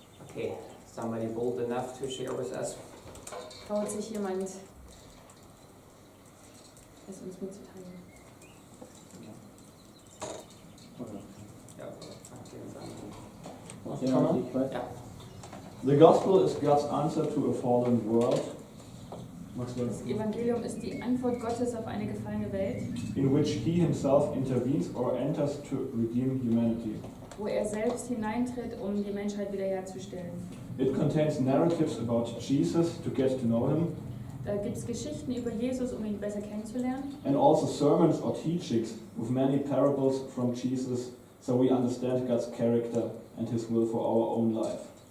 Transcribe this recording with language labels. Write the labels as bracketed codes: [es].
[en] Okay, somebody bold enough to share with us? [de] Traut sich jemand, es uns mitzuteilen? Ja, Ja, ich weiß. ja. [en] The gospel is God's answer to a fallen world. [de] Das Evangelium ist die Antwort Gottes auf eine gefallene Welt, [en] In which he himself intervenes or enters to redeem humanity. [de] wo er selbst hineintritt, um die Menschheit wiederherzustellen. [en] It contains narratives about Jesus to get to know him, [de] Da gibt es Geschichten über Jesus, um ihn besser kennenzulernen. [en] and also sermons or teachings with many parables from Jesus, so we understand God's character and his will for our own life.